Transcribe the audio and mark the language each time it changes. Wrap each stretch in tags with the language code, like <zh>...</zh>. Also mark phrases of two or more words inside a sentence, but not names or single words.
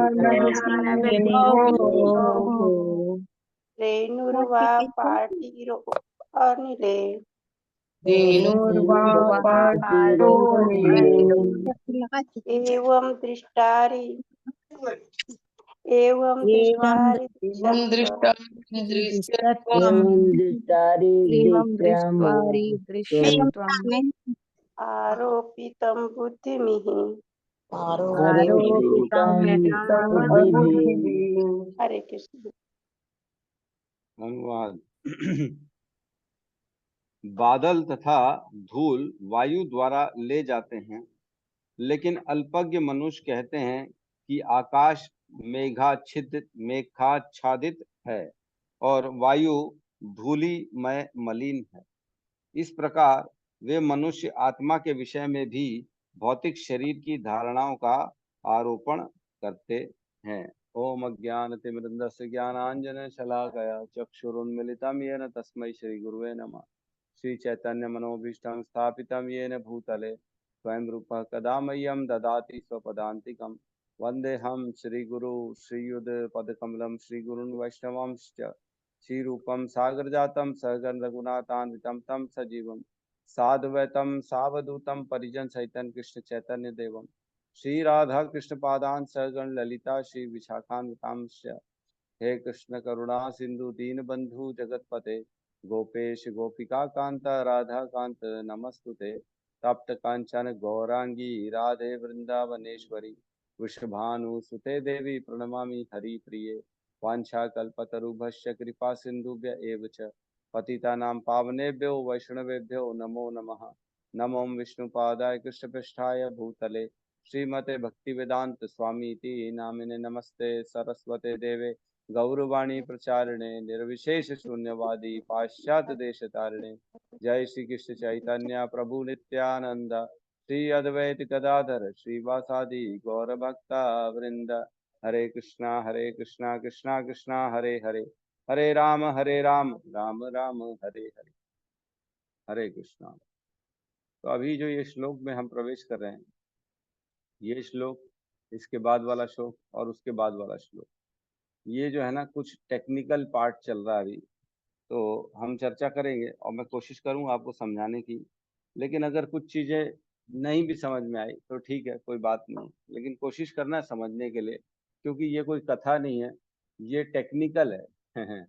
<sa>रेणुर्वा पार्थिवो अनिले एवं दृष्टारि आरोपितं बुद्धिमिः। हरे कृष्ण। धन्यवाद।</sa> <hi>बादल तथा धूल वायु द्वारा ले जाते हैं, लेकिन अल्पज्ञ मनुष्य कहते हैं कि आकाश मेघाच्छादित है और वायु धूलिमय मलिन है। इस प्रकार वे मनुष्य आत्मा के विषय में भी भौतिक शरीर की धारणाओं का आरोपण करते हैं।</hi> <sa>ओम अज्ञानतिमिरन्धस्य ज्ञानांजन शलाकया चक्षुरुन्मिलितं येन तस्मै श्री गुरुवे नमः। श्री चैतन्य मनोभीष्टं स्थापितं येन भूतले स्वयं रूपः कदा मह्यं ददाति स्वपदान्तिकं। वन्देऽहं श्रीगुरु श्रीयुतपदकमलं श्रीगुरून् वैष्णवांश्च श्रीरूपं सागरजातं सहगण रघुनाथान्वितं तं सजीवं साद्वैतं सावधूतं परिजन सहितं कृष्ण चैतन्य देवं श्री राधा कृष्ण पादान सहगण ललिता श्री विशाखान्वितांश्च। हे कृष्ण करुणा सिंधु दीन बंधु जगतपते गोपेश गोपिका कांत राधा कांत नमस्तुते। तप्त कांचन गौरांगी राधे वृंदावनेश्वरी वृषभानुसुते देवी प्रणमामि हरिप्रिये। वाञ्छाकल्पतरुभ्यश्च कृपा सिन्धुभ्य एव च पतितानां पावनेभ्यो वैष्णवेभ्यो नमो नमः। नमो विष्णुपादाय कृष्णपृष्ठाय भूतले श्रीमते भक्तिवेदांत स्वामी इति नामिने नमस्ते सरस्वते देवे गौरवाणी प्रचारिणे निर्विशेष शून्यवादी पाश्चात्य देश तारिणे। जय श्री कृष्ण चैतन्य प्रभु नित्यानंद श्री अद्वैत गदाधर श्रीवासादि गौर भक्ता वृंद। हरे कृष्णा कृष्णा कृष्णा हरे हरे हरे राम राम राम हरे हरे। हरे कृष्णा।</sa> <hi>तो अभी जो ये श्लोक में हम प्रवेश कर रहे हैं, ये श्लोक, इसके बाद वाला श्लोक और उसके बाद वाला श्लोक, ये जो है ना कुछ</hi> <en>technical part</en> <hi>चल रहा है अभी, तो हम चर्चा करेंगे और मैं कोशिश करूंगा आपको समझाने की। लेकिन अगर कुछ चीजें नहीं भी समझ में आई तो ठीक है, कोई बात नहीं, लेकिन कोशिश करना है समझने के लिए, क्योंकि ये कोई कथा नहीं है, ये टेक्निकल है।</hi>